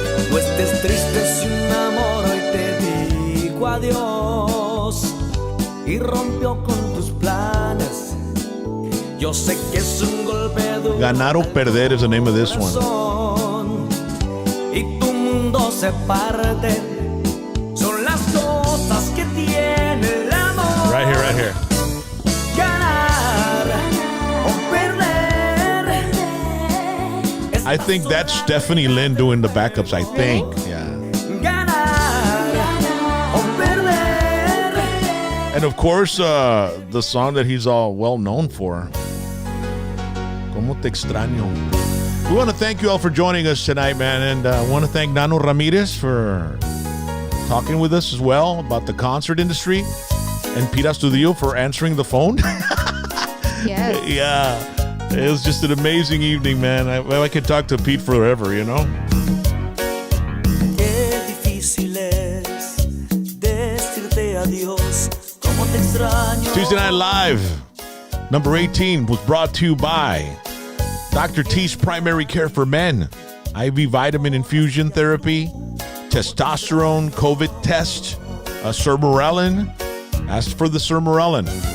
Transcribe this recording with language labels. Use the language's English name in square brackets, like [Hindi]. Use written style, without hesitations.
[Spanish] No estés triste si un amor hoy te dijo adiós y rompió con tus planes. Yo sé que es un golpe duro. Ganar o perder [English] is the name of this one. [Spanish] Y tu mundo se parte. Son las cosas que tiene el amor. [English] Right here, right here. [Spanish] Ganar o perder. [English] I think that's Stephanie Lynn doing the backups, I think. Yeah. [Spanish] Ganar o perder. [English] And of course, the song that he's all well known for. [Spanish] Como te extraño. [English] We want to thank you all for joining us tonight, man. And I want to thank Nano Ramirez for talking with us as well about the concert industry. And Pete Astudillo for answering the phone. Yes. Yeah. It was just an amazing evening, man. I could talk to Pete forever, [Spanish] Qué difícil es decirte adiós. Como te extraño. [English] Tuesday Night Live, number 18, was brought to you by Dr. T's Primary Care for Men, IV vitamin infusion therapy, testosterone COVID test, Sermorelin. Ask for the Sermorelin.